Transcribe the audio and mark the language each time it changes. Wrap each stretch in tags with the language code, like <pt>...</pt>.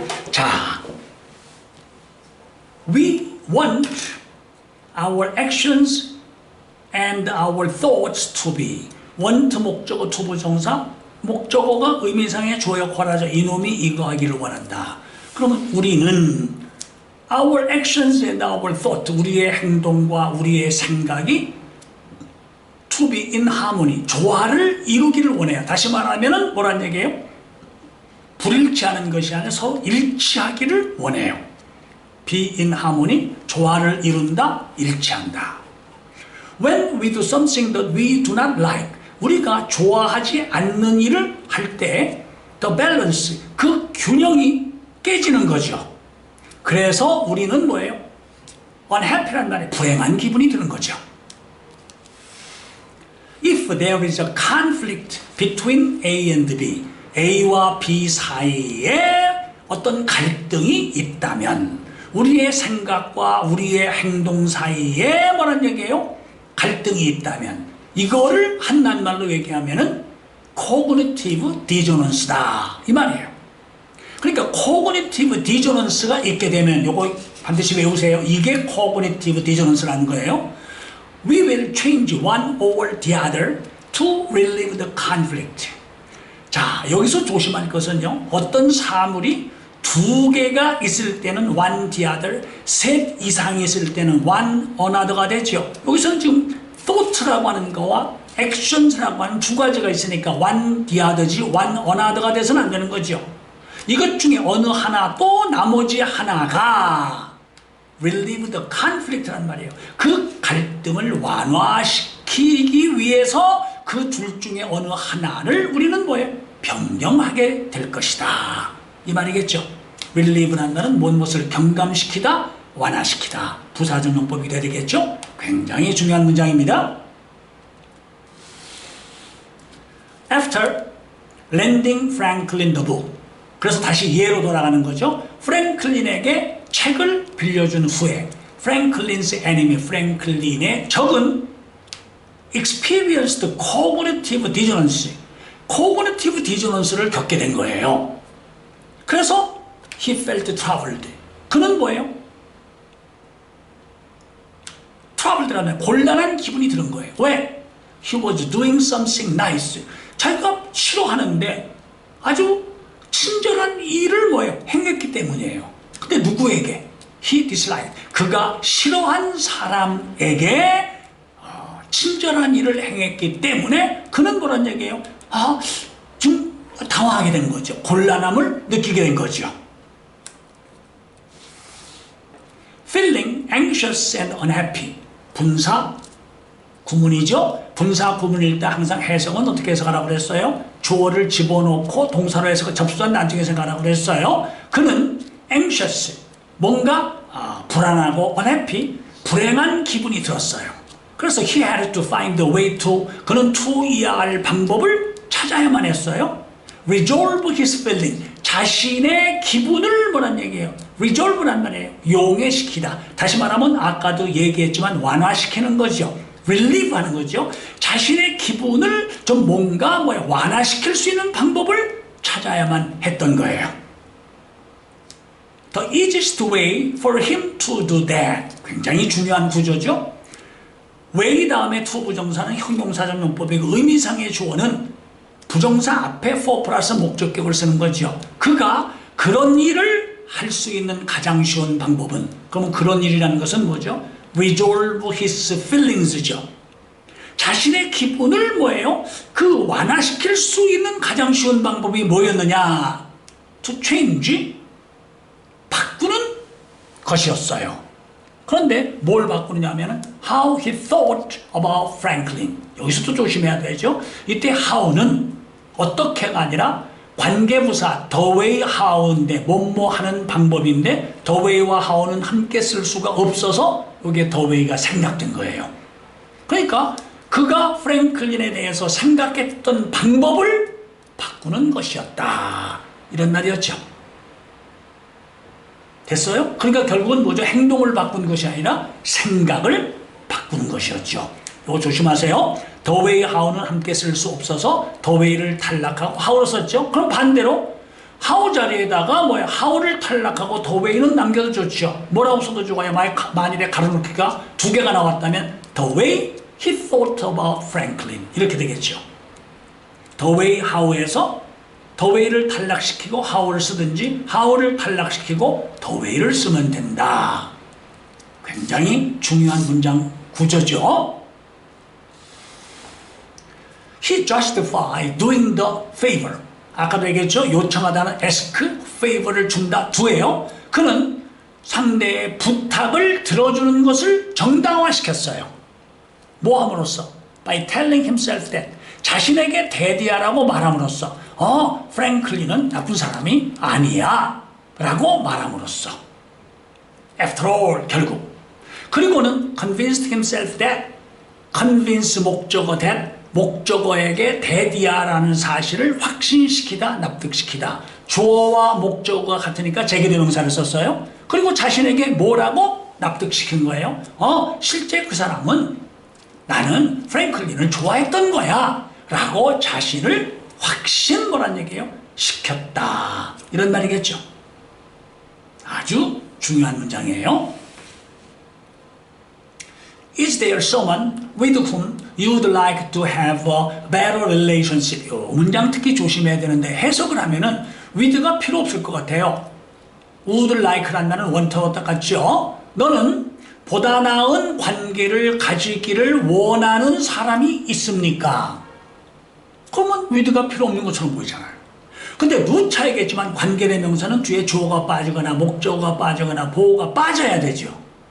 <en>자, we want our actions and our thoughts to be.</en> <ko>want 목적어 투부정사, 목적어가 의미상의 주어 역할하죠. 이놈이 이거 하기를 원한다. 그러면 우리는</ko> <en>our actions and our thought,</en> <ko>우리의 행동과 우리의 생각이</ko> <en>to be in harmony,</en> <ko>조화를 이루기를 원해요. 다시 말하면 뭐란 얘기예요? 불일치하는 것이 아니라 서로 일치하기를 원해요.</ko> <en>be in harmony,</en> <ko>조화를 이룬다, 일치한다.</ko> <en>When we do something that we do not like,</en> <ko>우리가 좋아하지 않는 일을 할 때</ko> <en>the balance,</en> <ko>그 균형이 깨지는 거죠. 그래서 우리는 뭐예요? unhappy란 말에 불행한 기분이 드는 거죠.</ko> <en>If there is a conflict between A and B,</en> <ko>A와 B 사이에 어떤 갈등이 있다면 우리의 생각과 우리의 행동 사이에 뭐란 얘기예요? 갈등이 있다면 이거를 한낱말로 얘기하면은 cognitive dissonance다 이 말이에요. 그러니까 cognitive dissonance가 있게 되면 요거 반드시 외우세요. 이게 cognitive dissonance라는 거예요.</ko> <en>We will change one or the other to relieve the conflict.</en> <ko>자, 여기서 조심할 것은요. 어떤 사물이 두 개가 있을 때는</ko> <en>one the other,</en> <ko>셋 이상이 있을 때는</ko> <en>one another</en> <ko>가 되죠. 여기서는 지금 thought라고 하는 거와 actions라고 하는 두 가지가 있으니까</ko> <en>one the other</en> <ko>지</ko> <en>one another</en> <ko>가 돼서는 안 되는 거죠. 이것 중에 어느 하나 또 나머지 하나가</ko> <en>relieve the conflict란 말이에요.</en> <ko>그 갈등을 완화시키기 위해서 그 둘 중에 어느 하나를 우리는 뭐예요? 변경하게 될 것이다. 이 말이겠죠. relieve란 말은 무엇을 경감시키다, 완화시키다. 부사적 용법이 돼야 되겠죠. 굉장히 중요한 문장입니다.</ko> <en>After lending Franklin the book.</en> <ko>그래서 다시 예로 돌아가는 거죠. 프랭클린에게 책을 빌려준 후에 프랭클린's enemy, 프랭클린의 적은</ko> <en>experienced cognitive dissonance,</en> <ko>cognitive dissonance를 겪게 된 거예요.</ko> <en>그래서 he felt troubled.</en> <ko>그는 뭐예요? troubled라면 곤란한 기분이 드는 거예요. 왜?</ko> <en>He was doing something nice.</en> <ko>자기가 싫어하는데 아주 친절한 일을 뭐예요? 행했기 때문이에요. 근데 누구에게?</ko> <en>He disliked.</en> <ko>그가 싫어한 사람에게 친절한 일을 행했기 때문에 그는 뭐란 얘기예요? 좀 당황하게 된 거죠. 곤란함을 느끼게 된 거죠.</ko> <en>Feeling anxious and unhappy.</en> <ko>분사 구문이죠. 분사 구문일 때 항상 해석은 어떻게 해석하라고 그랬어요? 주어를 집어넣고 동사로 해석을 접수한 나중에 생각하라고 그랬어요. 그는 anxious, 뭔가 불안하고 unhappy, 불행한 기분이 들었어요. 그래서</ko> <en>he had to find a way to,</en> <ko>그는 to이야 할 방법을 찾아야만 했어요.</ko> <en>resolve his feeling,</en> <ko>자신의 기분을 뭐란 얘기예요? resolve란 말이에요. 용해시키다. 다시 말하면 아까도 얘기했지만 완화시키는 거죠. relieve 하는 거죠. 자신의 기분을 좀 뭔가 완화시킬 수 있는 방법을 찾아야만 했던 거예요.</ko> <en>The easiest way for him to do that.</en> <ko>굉장히 중요한 구조죠. way 다음에 to 부정사는 형용사적 용법이고 의미상의 주어는 부정사 앞에 for 플러스 목적격을 쓰는 거죠. 그가 그런 일을 할 수 있는 가장 쉬운 방법은, 그러면 그런 일이라는 것은 뭐죠?</ko> <en>resolve his feelings</en> <ko>죠. 자신의 기분을 뭐예요? 그 완화시킬 수 있는 가장 쉬운 방법이 뭐였느냐?</ko> <en>to change,</en> <ko>바꾸는 것이었어요. 그런데 뭘 바꾸느냐 하면</ko> <en>how he thought about Franklin.</en> <ko>여기서도 조심해야 되죠. 이때 how는 어떻게가 아니라 관계부사</ko> <en>the way how</en> <ko>인데 뭐뭐 하는 방법인데 the way와 how는 함께 쓸 수가 없어서 여기에 the way가 생략된 거예요. 그러니까 그가 프랭클린에 대해서 생각했던 방법을 바꾸는 것이었다. 이런 말이었죠. 됐어요? 그러니까 결국은 뭐죠? 행동을 바꾸는 것이 아니라 생각을 바꾸는 것이었죠. 이거 조심하세요.</ko> <en>The way how</en> <ko>는 함께 쓸 수 없어서 the way를 탈락하고 how로 썼죠. 그럼 반대로 how 자리에다가 how를 탈락하고 the way는 남겨도 좋죠. 뭐라고 써도 좋아요. 만일에 가로놓기가 두 개가 나왔다면</ko> <en>the way he thought about Franklin</en> <ko>이렇게 되겠죠.</ko> <en>the way how</en> <ko>에서 the way를 탈락시키고 how를 쓰든지 how를 탈락시키고 the way를 쓰면 된다. 굉장히 중요한 문장 구조죠.</ko> <en>He justified doing the favor.</en> <ko>아까도 얘기했죠. 요청하다는 ask, favor를 준다. 두예요. 그는 상대의 부탁을 들어주는 것을 정당화시켰어요. 뭐 함으로써?</ko> <en>By telling himself that.</en> <ko>자신에게 대디하라고 말함으로써 프랭클린은 나쁜 사람이 아니야 라고 말함으로써</ko> <en>After all,</en> <ko>결국 그리고는</ko> <en>convinced himself that</en> <ko>convince 목적어 that 목적어에게 대디하라는 사실을 확신시키다, 납득시키다. 주어와 목적어가 같으니까 제기대명사를 썼어요. 그리고 자신에게 뭐라고 납득시킨 거예요? 실제 그 사람은 나는 프랭클린을 좋아했던 거야 라고 자신을 확신 뭐란 얘기예요? 시켰다. 이런 말이겠죠. 아주 중요한 문장이에요.</ko> <en>Is there someone with whom you'd like to have a better relationship?</en> <ko>이 문장 특히 조심해야 되는데 해석을 하면은 with가 필요 없을 것 같아요.</ko> <en>would like</en> <ko>란 말은 원터와 똑같죠. 너는 보다 나은 관계를 가지기를 원하는 사람이 있습니까? 그러면 with가 필요 없는 것처럼 보이잖아요. 근데 누차이겠지만 관계대명사는 뒤에 주어가 빠지거나 목적어가 빠지거나 보어가 빠져야 되죠.</ko>